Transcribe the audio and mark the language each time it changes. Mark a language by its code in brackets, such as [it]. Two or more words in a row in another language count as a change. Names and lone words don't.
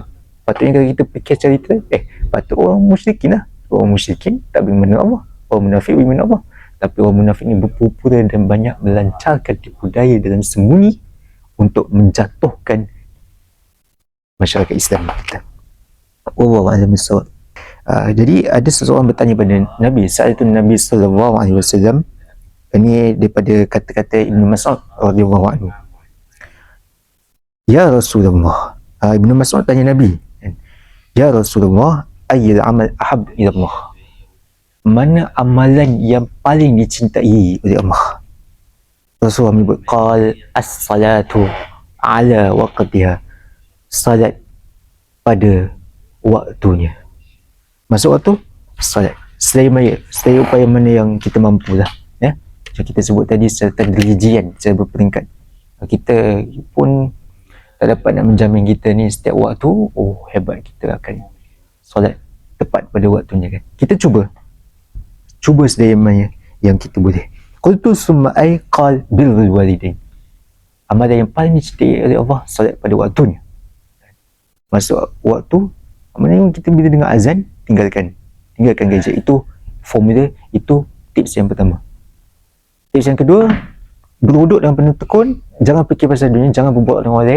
[ms] Patutnya kalau kita fikir cerita, patut orang musyrikin lah. Orang musyrikin tak beriman dengan Allah. Orang munafik beriman dengan Allah. Tapi orang munafik ni berpura-pura dan banyak melancarkan tipu daya dalam sembunyi untuk menjatuhkan masyarakat Islam kita. [ar] والله أعلم بالصواب. [ms] Jadi ada seseorang bertanya pada Nabi, saat itu Nabi [ar] صلى الله عليه وسلم, [ms] ini daripada kata-kata Ibnu Mas'ud [ar] رضي الله عنه. يا رسول الله, [ms] Ibnu Mas'ud tanya Nabi, [ar] يا رسول الله أي العمل أحب إلى الله? [ms] Mana amalan yang paling dicintai oleh Allah? Rasulullah menyebut, [ar] قال الصلاة على وقتها, [ms] salat pada waktunya. Masuk waktu, salat. Selain upaya mana yang kita mampu lah. Macam kita sebut tadi secara tadrijian, secara berperingkat. Kita pun tak dapat nak menjamin kita ni setiap waktu, hebat kita akan solat tepat pada waktunya kan. Kita cuba sedaya mana yang kita boleh. [ar] قلت ثم أي قال بر الوالدين. [ms] Amalan yang paling dicintai oleh Allah, solat pada waktunya. Masuk waktu, amalan yang kita bila dengar azan, tinggalkan gadget. Itu formula, itu tips yang pertama. Tips yang kedua, berwuduk dengan penuh tekun, jangan fikir pasal dunia, jangan berbual dengan orang lain.